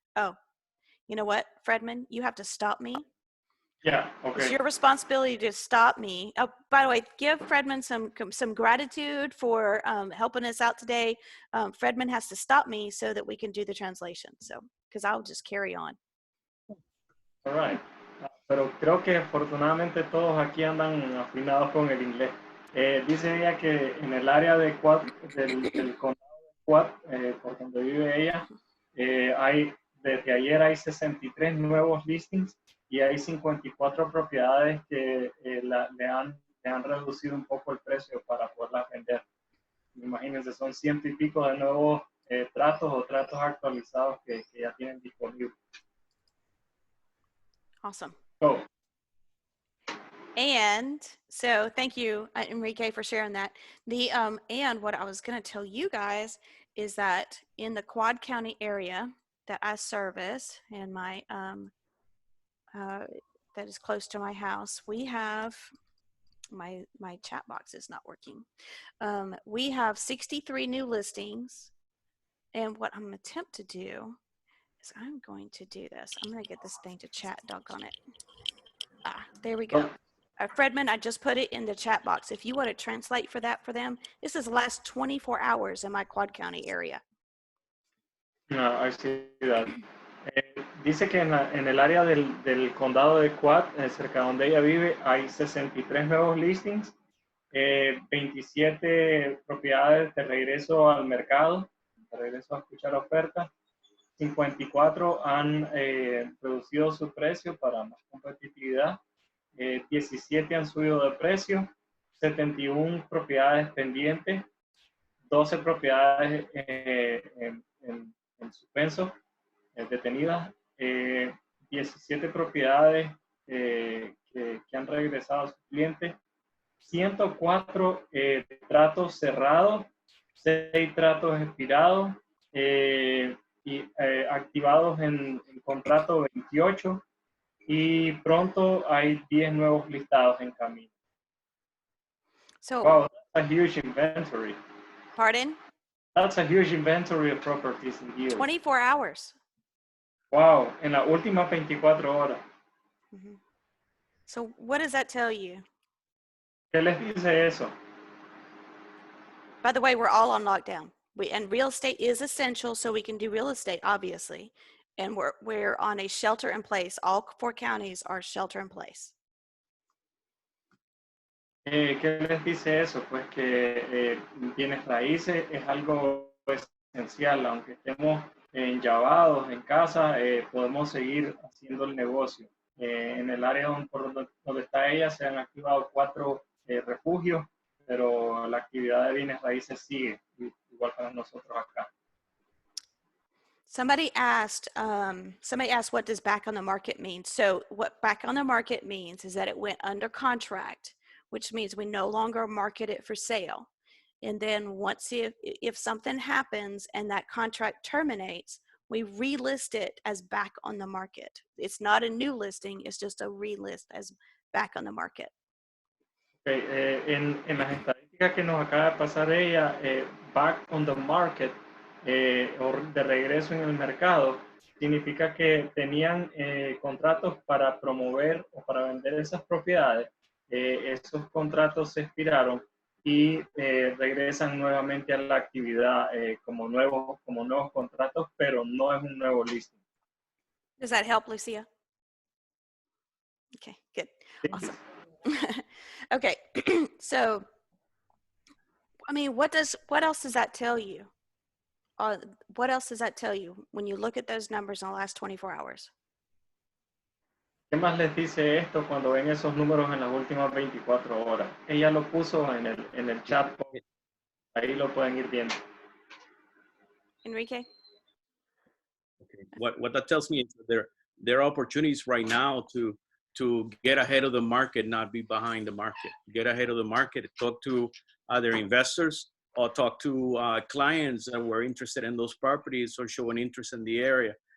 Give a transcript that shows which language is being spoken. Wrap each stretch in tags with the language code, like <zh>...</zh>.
<en>Oh, you know what, Fredman, you have to stop me. Yeah, It's okay. your responsibility to stop me. Oh, by the way, give Fredman some gratitude for helping us out today. Fredman has to stop me so that we can do the translation. So, because I'll just carry on. All right.</en> <es>Pero creo que afortunadamente todos aquí andan afinados con el inglés. Dice ella que en el área de del condado de Quad, por donde vive ella, desde ayer hay 63 nuevos listings y hay 54 propiedades que le han reducido un poco el precio para poderlas vender. Imagínense, son ciento y pico de nuevos tratos o tratos actualizados que ya tienen disponibles.</es> <en>Awesome. So, And so thank you, Enrique, for sharing that. And what I was going to tell you guys is that in the Quad County area that I service and my that is close to my house, we have my chat box is not working. We have 63 new listings, and what I'm going to attempt to do is I'm going to do this. I'm going to get this thing to chat. Doggone it. There we go. Fredman, I just put it in the chat box. If you want to translate for that for them, this is the last 24 hours in my Quad County area. no, I see that.</en> <es>Dice que en el área del condado de Quad, cerca de donde ella vive, hay 63 nuevos listings, 27 propiedades de regreso al mercado, de regreso a escuchar ofertas, 54 han reducido su precio para más competitividad, 17 han subido de precio, 71 propiedades pendientes, 12 propiedades en suspenso, detenidas, 17 propiedades que han regresado a sus clientes, 104 tratos cerrados, 6 tratos expirados y activados en contrato 28 y pronto hay 10 nuevos listados en camino.</es> <en>So, wow, that's a huge inventory. pardon? That's a huge inventory of properties in here. 24 hours.</en> <es>Wow, en las últimas 24 horas. Mm-hmm.</es> <en>So what does that tell you?</en> <es>¿Qué les dice eso?</es> <en>By the way, we're all on lockdown. And real estate is essential, so we can do real estate, obviously. And we're on a shelter in place. All 4 counties are shelter in place.</en> <es>¿Qué les dice eso? Pues que bienes raíces es algo esencial, aunque estemos enllavados en casa, podemos seguir haciendo el negocio. En el área donde está ella se han activado 4 refugios, pero la actividad de bienes raíces sigue, igual para nosotros acá.</es> <en>Somebody asked what does back on the market mean? So what back on the market means is that it went under contract, which means we no longer market it for sale. And then once if something happens and that contract terminates, we relist it as back on the market. It's not a new listing, it's just a relist as back on the market.</en> <es>Okay, en las estadísticas que nos acaba de pasar ella,</es> <en>back on the market,</en> <es>o de regreso en el mercado, significa que tenían contratos para promover o para vender esas propiedades. Esos contratos se expiraron y regresan nuevamente a la actividad como nuevos contratos, pero no es un nuevo listing.</es> <en>Does that help, Lucia? Okay, good.</en> <es>Sí.</es> <en>Awesome. Okay, so, I mean, what else does that tell you? What else does that tell you when you look at those numbers in the last 24 hours?</en> <es>¿Qué más les dice esto cuando ven esos números en las últimas 24 horas? Ella lo puso en el chat, ahí lo pueden ir viendo. Enrique?</es> <en>Okay. What that tells me is that there are opportunities right now to get ahead of the market, not be behind the market. Get ahead of the market, talk to other investors or talk to clients that were interested in those properties or show an interest in the area.</en>